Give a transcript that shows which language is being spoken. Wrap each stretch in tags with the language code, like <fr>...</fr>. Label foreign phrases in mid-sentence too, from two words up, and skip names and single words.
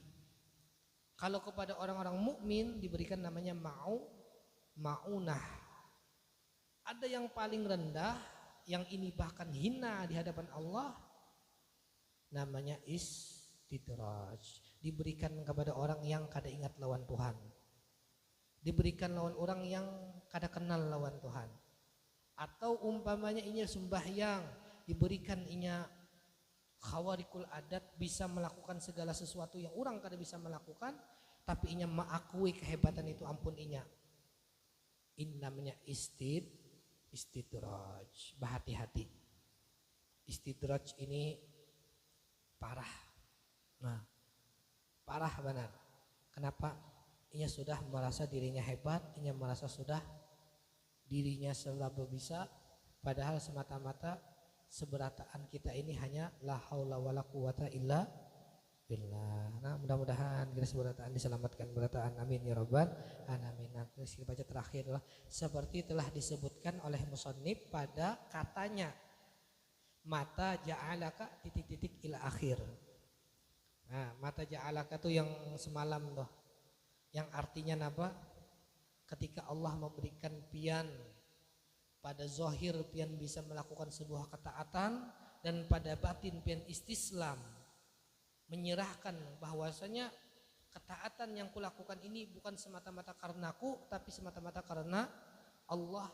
<id>Kalau kepada orang-orang mukmin diberikan namanya maunah. Ada yang paling rendah, yang ini bahkan hina di hadapan Allah, namanya istidraj.</id> <bjn>Diberikan kepada orang yang kada ingat lawan Tuhan. Diberikan lawan orang yang kada kenal lawan Tuhan. Atau umpamanya inya sembahyang, diberikan inya</bjn> <ar>خوارق العادة,</ar> <bjn>bisa melakukan segala sesuatu yang orang kada bisa melakukan, tapi inya mengakui kehebatan itu, ampun inya.</bjn> <id>Ini namanya istidraj. Berhati-hati. Istidraj ini parah. Parah benar. Kenapa?</id> <bjn>Inya sudah merasa dirinya hebat, inya merasa sudah dirinya selalu bisa, padahal semata-mata seberataan kita ini hanya</bjn> <ar>لا حول ولا قوة إلا بالله.</ar> <id>Mudah-mudahan kita seberataan diselamatkan berataan,</id> <ar>آمين يا رب العالمين.</ar> <id>Terus kita baca terakhir adalah seperti telah disebutkan oleh musannif pada katanya</id> <ar>متى جعلك</ar> <id>titik-titik ila akhir.</id> <ar>متى جعلك</ar> <id>itu yang semalam tuh, yang artinya apa?</id> <bjn>Ketika Allah memberikan pian pada zahir pian bisa melakukan sebuah ketaatan, dan pada batin pian istislam, menyerahkan bahwasanya ketaatan yang kulakukan ini bukan semata-mata karenaku tapi semata-mata karena Allah.</bjn>